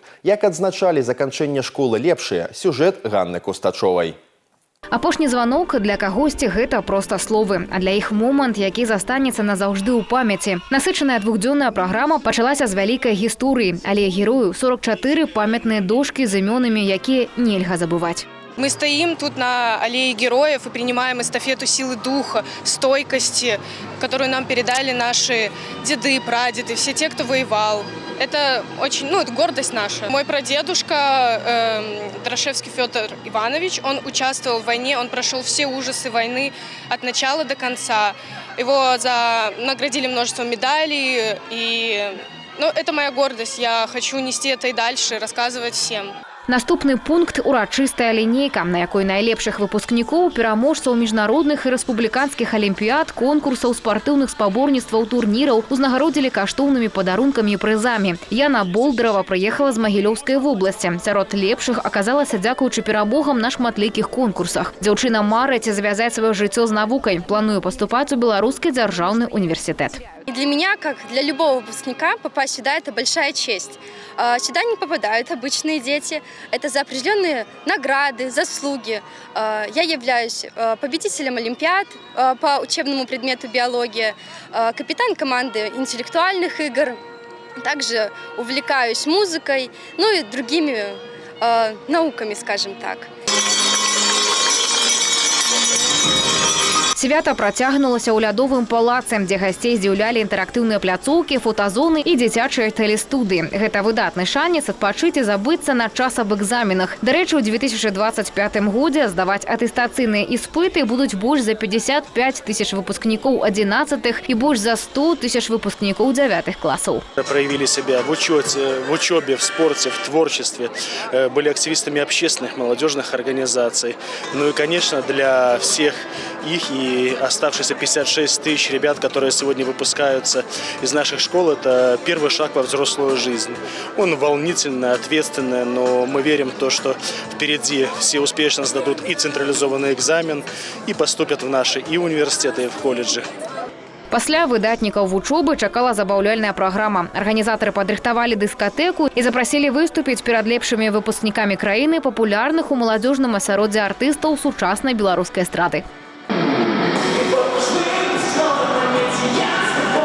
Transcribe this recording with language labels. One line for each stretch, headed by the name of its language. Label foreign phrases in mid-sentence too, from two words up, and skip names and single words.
Belarusian: Як адзначалі заканчэнне школы лепшыя, сюжэт Ганны Кустачовай. Апошні званок для кагосьці гэта проста словы, а для іх момант, які застанецца назаўжды ў памяці. Насычаная двухдзённая праграма пачалася з вялікай гісторыі. Алея герою 44 памятныя дошкі з імёнамі, якія нельга забываць.
Russian: Мы стоим тут на аллее героев и принимаем эстафету силы духа, стойкости, которую нам передали наши деды, прадеды, все те, кто воевал. Это очень, это гордость наша. Мой прадедушка Дорошевский Федор Иванович, он участвовал в войне, он прошел все ужасы войны от начала до конца. Его наградили множеством медалей, и это моя гордость. Я хочу нести это и дальше, рассказывать всем.
Belarusian: Наступны пункт – урачыстая лінейка, на якой найлепшых выпускнікоў, пераможцаў міжнародных і рэспубліканскіх алімпіяд, конкурсаў, спартыўных спаборніцтваў, турніраў узнагародзілі каштоўнымі падарункамі і прызамі. Яна Болдырава прыехала з Магілёўскай вобласці. Сярод лепшых аказалася дзякуючы перамогам на шматлікіх конкурсах. Дзяўчына марыць звязаць сваё жыццё з навукай. Плануе паступаць у Беларускі дзяржаўны універсітэт.
Russian: И для меня, как для любого выпускника, попасть сюда – это большая честь. Сюда не попадают обычные дети. Это за определенные награды, заслуги. Я являюсь победителем олимпиад по учебному предмету биология, капитан команды интеллектуальных игр. Также увлекаюсь музыкой, и другими науками, скажем так.
Belarusian: Свята працягнулася ў лядовым палацы, дзе гасцей здзіўлялі інтэрактыўныя пляцоўкі, фотазоны і дзіцячыя тэлестудыі. Гэта выдатны шанец адпачыць і забыцца на час аб экзаменах. Дарэчы, у 2025 годзе здаваць атэстацыйныя іспыты будуць больш за 55 тысяч выпускнікоў 11-х і больш за 100 тысяч выпускнікоў 9-х класаў.
Russian: Проявили себя в учебе, в спорте, в творчестве, были активистами общественных, молодежных организаций. И, конечно, для всех их и оставшиеся 56 тысяч ребят, которые сегодня выпускаются из наших школ, это первый шаг во взрослую жизнь. Он волнительный, ответственный, но мы верим в то, что впереди все успешно сдадут и централизованный экзамен, и поступят в наши и университеты, и в колледжи.
Belarusian: Пасля выдатнікаў вучобы чакала забаўляльная праграма. Арганізатары падрыхтавалі дыскатэку і запрасілі выступіць перад лепшымі выпускнікамі краіны папулярных у маладзёжным асяроддзі артыстаў сучаснай беларускай эстрады.